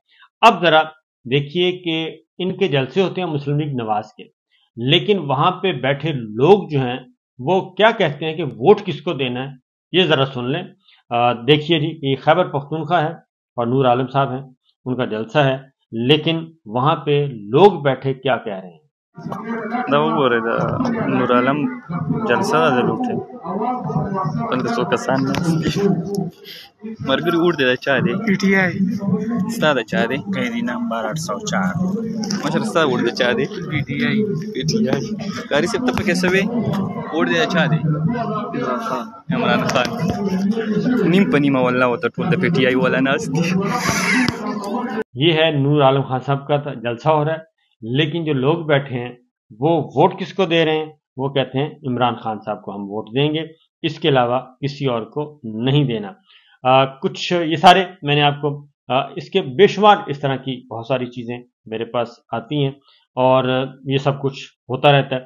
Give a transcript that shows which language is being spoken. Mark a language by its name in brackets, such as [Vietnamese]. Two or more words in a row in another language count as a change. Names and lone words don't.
[Urdu] اب ذرا دیکھیے کہ ان کے جلسے ہوتے ہیں مسلم لیگ نواز کے، لیکن وہاں پہ بیٹھے لوگ جو ہیں وہ کیا کہتے ہیں کہ ووٹ کس کو دینا ہے، یہ ذرا سن لیں۔ دیکھیے جی، یہ خیبر پختونخوا ہے اور نور عالم صاحب ہیں، ان کا جلسہ ہے، لیکن وہاں پہ لوگ بیٹھے کیا کہہ رہے ہیں۔ [Pashto] دا وګورئ د نور عالم جلسه ده د لوټې دلته څو کسان ناست دي ملګري اوړ دی د چا دی پی ټی آی ستا د چا دی قیدی نمبر 804 مشر ستا اوړ د چا دی پی ټی آی قاری صاحب ته پکې سوي اوړ دی د چا دی عمران خان نیم په نیمه والله وته ټول د پی ټی آی والا ناست دي [Urdu] یہ ہے نور عالم خان صاحب کا جلسہ ہو رہا ہے، لیکن جو لوگ بیٹھے ہیں وہ ووٹ کس کو دے رہے ہیں؟ وہ کہتے ہیں عمران خان صاحب کو ہم ووٹ دیں گے، اس کے علاوہ کسی اور کو نہیں دینا۔ کچھ یہ سارے میں نے آپ کو اس کے بے شمار اس طرح کی بہت ساری چیزیں میرے پاس آتی ہیں اور یہ سب کچھ ہوتا رہتا ہے۔